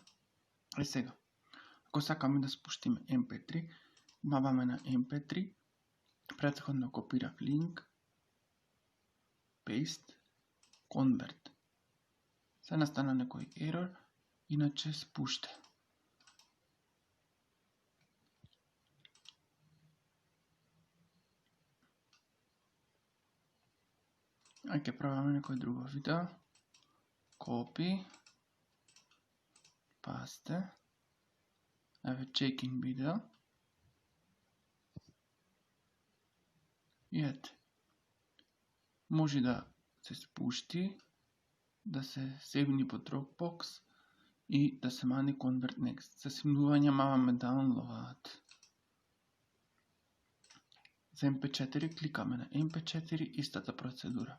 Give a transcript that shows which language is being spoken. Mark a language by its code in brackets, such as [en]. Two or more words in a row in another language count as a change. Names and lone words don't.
[mk] Сега, ако сакаме да спуштиме MP3, маваме на MP3, претходно копирав линк, [en] paste, convert. [mk] Се настана некој error, иначе спушта. Ајде пробаме некој друго видео. [en] Copy, paste, [mk] еве check-in видео. И ете. Може да се спушти, да се сейвни по Dropbox и да се мани Convert Next. За симнување маваме Download. За MP4 кликаме на MP4, истата процедура.